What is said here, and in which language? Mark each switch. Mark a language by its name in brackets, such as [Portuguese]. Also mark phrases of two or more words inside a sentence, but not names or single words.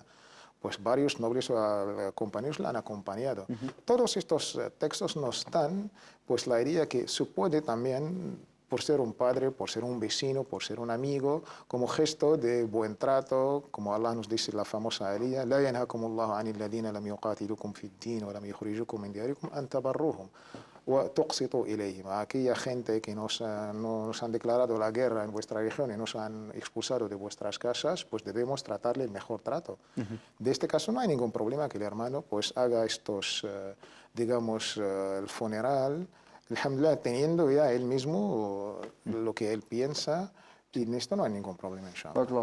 [Spanish] Pues varios nobles compañeros la han acompañado. Todos estos textos nos dan pues la idea que se puede también, por ser un padre, por ser un vecino, por ser un amigo, como gesto de buen trato, como Allah nos dice la famosa ayah, [Arabic] لا ينهاكم الله عن الذين لم يقاتلوكم في الدين ولم يخرجوكم من دياركم أن تبروهم وتقسطوا إليهم. [Spanish] Aquella gente que nos han declarado la guerra en vuestra región y nos han expulsado de vuestras casas, pues debemos tratarle el mejor trato. De este caso no hay ningún problema que el hermano pues haga estos, digamos, el funeral, alhamdulillah, teniendo ya él mismo lo que él piensa, y en esto no hay ningún problema, inshallah.